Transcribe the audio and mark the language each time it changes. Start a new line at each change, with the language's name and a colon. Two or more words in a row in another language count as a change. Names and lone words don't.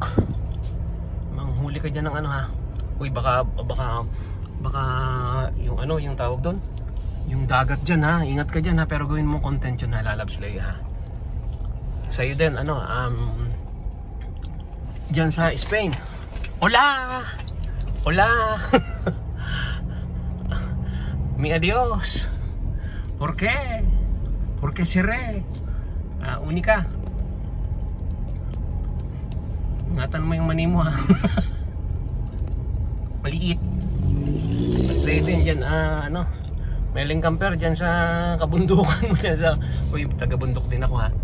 Filipino: Manghuli ka dyan ng ha. Uy baka yung yung tawag doon, yung dagat dyan ha. Ingat ka dyan ha, pero gawin mo content yun ha, Lalabs Leia ha. Sa'yo din, ano, dyan sa Spain.
Spanish: Hola! Hola! Mi adios! ¿Por qué? ¿Por qué cerré? Unika.
Filipino: Ingatan mo yung mani mo, ha. Maliit. At sa'yo din dyan, ano, Meling camper dyan sa kabundukan mo dyan sa... Uy, taga-bundok din ako, ha.